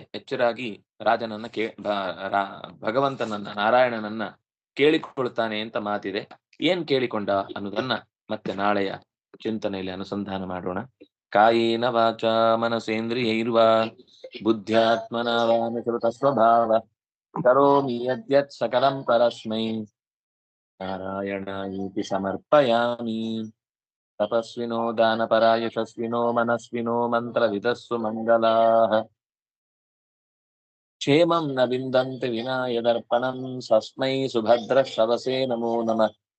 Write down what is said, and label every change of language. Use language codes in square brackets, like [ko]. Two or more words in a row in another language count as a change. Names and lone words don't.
[kn] ಎಚ್ಚರಾಗಿ ರಾಜನನ್ನ ಭಗವಂತನನ್ನ ನಾರಾಯಣನನ್ನ ಕೇಳಿಕೊಳ್ತಾನೆ ಅಂತ ಮಾತಿದೆ. ಏನ್ ಕೇಳಿಕೊಂಡ ಅನ್ನೋದನ್ನ ಮತ್ತೆ ನಾಳೆಯ ಚಿಂತನೆಯಲ್ಲಿ ಅನುಸಂಧಾನ ಮಾಡೋಣ. [sa] ಕಾಯೇನ ವಾಚ ಮನಸೇಂದ್ರಿಯೈರ್ವಾ ಬುದ್ಧ್ಯಾತ್ಮನಾ ವಾನುಸೃತ ಸ್ವಭಾವ ಕರೋಮಿ ಯದ್ಯತ್ ಸಕಲಂ ಪರಸ್ಮೈ ನಾರಾಯಣಾಯೇತಿ ಸಮರ್ಪಯಾಮಿ. ತಪಸ್ವಿನೋ ದಾನಪರಾ ಯಶಸ್ವಿನೋ ಮನಸ್ವಿನೋ ಮಂತ್ರವಿದಸ್ಸು ಮಂಗಲಾಃ ಕ್ಷೇಮಂ ನ ವಿಂದಂತಿ ವಿನಾ ಯದರ್ಪಣಂ ಸಸ್ಮೈ ಸುಭದ್ರಶ್ರವಸೇ ನಮೋ ನಮಃ.